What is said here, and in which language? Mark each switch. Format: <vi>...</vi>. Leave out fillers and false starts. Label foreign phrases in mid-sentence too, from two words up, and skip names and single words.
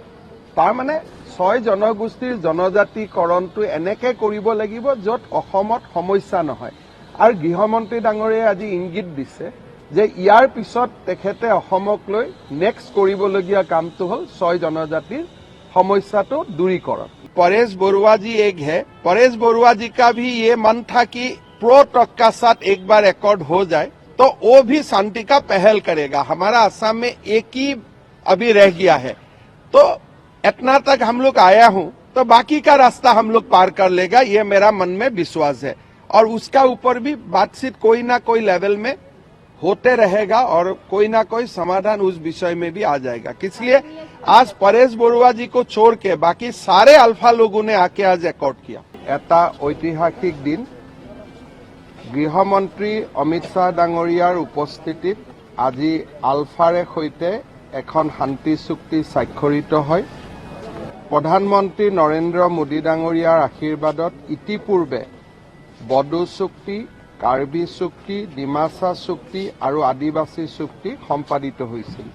<as>তাৰমানে 6 জনগোষ্ঠীৰ জনজাতিকৰণটো এনেকে কৰিব লাগিব য'ত অসমত সমস্যা নহয়। আৰু গৃহমন্ত্ৰী ডাঙৰীয়াই আজি ইংগিত দিছে যে ইয়াৰ পিছত তেখেতে অসমক লৈ নেক্সট কৰিবলগীয়া কামটো হ'ল 6 জনজাতিৰ সমস্যাটো দূৰীকৰণ।</as> <hi>परेश बरुआ जी एक है, परेश बरुआ जी का भी ये मन था कि प्रो-टॉक का साथ एक बार एकॉर्ड हो जाए तो वो भी शांति का पहल करेगा। हमारा असम में एक ही अभी रह गया है, तो इतना तक हम लोग आया हूं तो बाकी का रास्ता हम लोग पार कर लेगा, ये मेरा मन में विश्वास है। और उसका ऊपर भी बातचीत कोई ना कोई लेवल में होते रहेगा और कोई ना कोई समाधान उस विषय में भी आ जाएगा। इसलिए आज परेश बरुआ जी को छोड़ के बाकी सारे अल्फा लोगों ने आके आज एकॉर्ड किया।</hi> <as>এটা ঐতিহাসিক দিন গৃহমন্ত্ৰী অমিত শ্বাহ ডাঙৰীয়াৰ উপস্থিতিত আজি আলফাৰে সৈতে এখন শান্তি চুক্তি স্বাক্ষৰিত হয়। প্ৰধানমন্ত্ৰী নৰেন্দ্ৰ মোদী ডাঙৰীয়াৰ আশীৰ্বাদত ইতিপূৰ্বে বড়ো চুক্তি, কাৰ্বি চুক্তি, ডিমাছা চুক্তি আৰু আদিবাসী চুক্তি সম্পাদিত হৈছিল।</as>